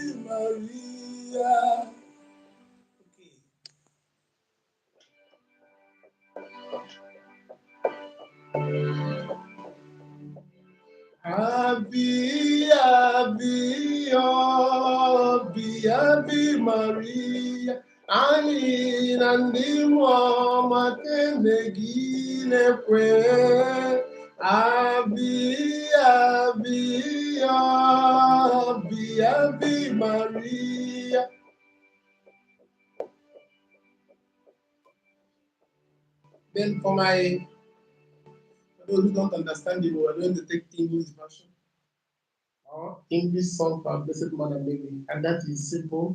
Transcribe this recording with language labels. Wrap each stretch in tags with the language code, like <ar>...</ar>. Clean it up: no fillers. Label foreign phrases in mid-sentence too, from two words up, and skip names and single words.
<en>Maria. Okay.</en> <la>Ave, Ave, Ave, Ave Maria.</la> <ig>Anyị na ndị mmụọ maka gị na-ekwe.</ig> <la>Ave, Ave, Ave, Ave Maria.</la> <en>Then for those who don't understand it, we're going to take English version or English song for Blessed Mother Mary, and that is simple.</en>